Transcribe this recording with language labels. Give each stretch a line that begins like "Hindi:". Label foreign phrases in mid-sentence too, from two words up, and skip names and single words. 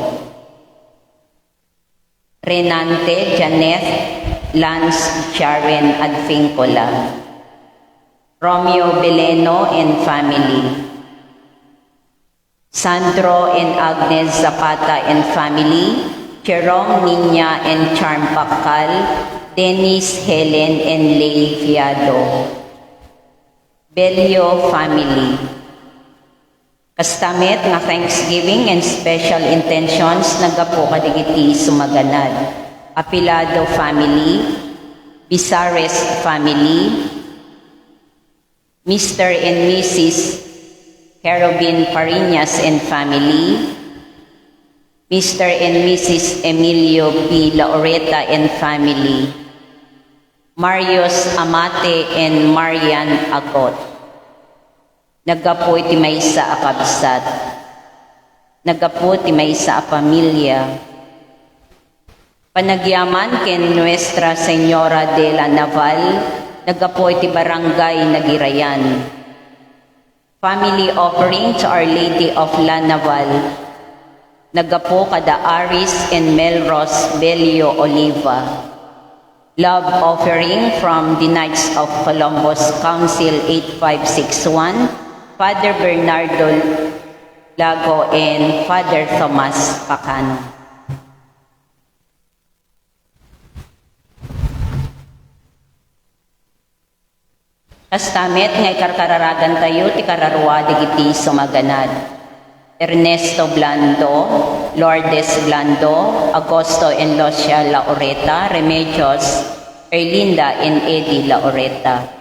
English: Renante Janeth Lance Sharon Adfincola. Romeo Beleno and family. Sandro and Agnes Zapata and family. Jerome Niña and Charm Pakal. Dennis, Helen, and Lay Fiado. Belio family.
Iloko: Kastamet nga
English: Thanksgiving and special intentions
Iloko: nagapo kadigiti sumaganad.
English: Apilado family. Bisares family. Mr. and Mrs. Carobin Parinas and family. Mr. and Mrs. Emilio P. Laureta and family. Marius Amate and Marian Agot.
Iloko: Nagapo iti maysa a kabsat. Nagapo iti maysa a pamilya. Panagyaman ken Nuestra Señora de la Naval, nagapo iti barangay Nagirayan.
English: Family offering to Our Lady of La Naval,
Iloko: nagapo kada
English: Aris and Melros Belio Oliva. Love offering from the Knights of Columbus Council 8561, Father Bernardo Lago and Father Tomas Pacano.
Iloko: Kastamet ngay karkararagan tayo ti kararwa digiti sumaganad.
English: Ernesto Blando, Lourdes Blando, Agosto and Lucia Laureta, Remedios, Erlinda and Eddie Laureta.